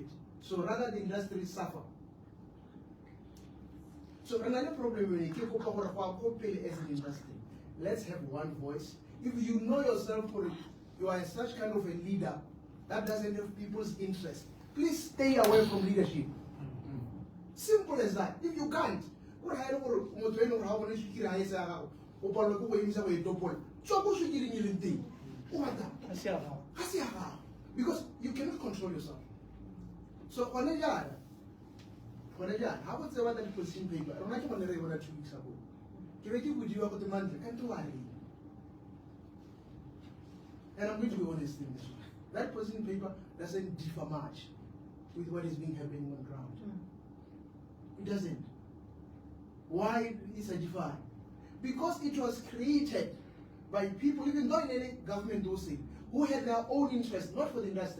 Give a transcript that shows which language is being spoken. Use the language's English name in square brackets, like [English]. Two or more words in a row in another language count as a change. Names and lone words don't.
[English] So rather the industry suffer. So another problem when you take over as an industry, let's have one voice. If you know yourself for you are such kind of a leader that doesn't have people's interest, please stay away from leadership. Simple as that. If you can't, [Tswana] gore ha ele gore motho ene gore ha o bone sukiri ha e se ya gago o palelwa ke go emisa go e topola tswa ko sukiring e leng teng o batla ga se ya gago [English] because you cannot control yourself. [Tswana] So gone jaana ha go tseba [English] that position paper [Tswana] rona ke bone re e bona [English] 2 weeks ago [Tswana] ke be ke bodiwa go temantle ka ntle wa reng. [English] And I'm going to be honest in this one. That position paper doesn't differ much with what is being happening on ground. It doesn't. Why is it differ? Because it was created by people, even though in any government those say, who had their own interest, not for the industry.